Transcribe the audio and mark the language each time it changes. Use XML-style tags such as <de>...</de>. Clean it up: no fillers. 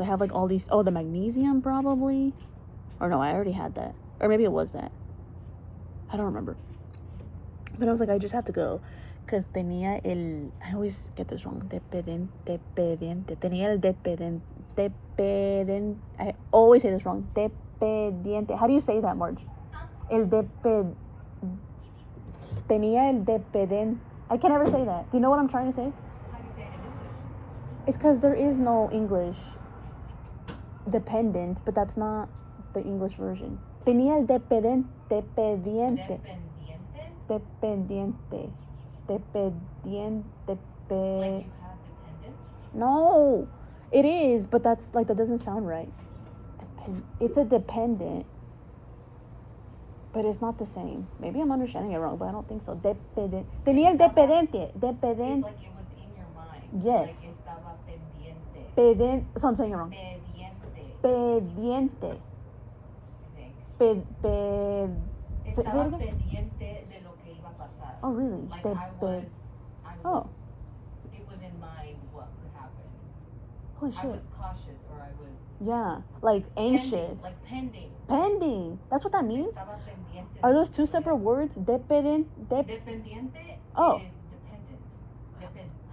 <en>I have like all these, the magnesium probably. Or no, I already had that. Or maybe it was that. I don't remember. But I was like, I just have to go. Because tenía el... I always get this wrong. Tenía el I always say this wrong.</en> <es>Dependiente.</es> <en>How do you say that, Marge?</en> <es>El tenía el dependiente.</es> <en>I can never say that. Do you know what I'm trying to say? How do you say it in English? It's because there is no English dependent, but that's not the English version.</en> <es>Tenía el dependiente. Dependientes? Dependiente. Dependiente.</es> <en>Like you have dependents? No, it is, but that's like, that doesn't sound right. It's a dependent, but it's not the same. Maybe I'm understanding it wrong, but I don't think so.</en> <es>Dependent. Tenía el dependiente.</es> <en>It's like it was in your mind. Yes.</en> <es>Like estaba pendiente.</es> <en>So I'm saying it wrong.</en> <es>Pendiente. Pendiente. Estaba pendiente de lo que iba a pasar.</es> <en>Oh, really? Like I was, oh. It was in mind what could happen. Holy shit. I was cautious, or I was... Yeah, like anxious. Pending, like pending. Pending. That's what that means?</en> <es>Estaba pendiente.</es> <en>Are those two separate words?</en> <es>Dependiente</es> <en>Oh. Is dependent.</en>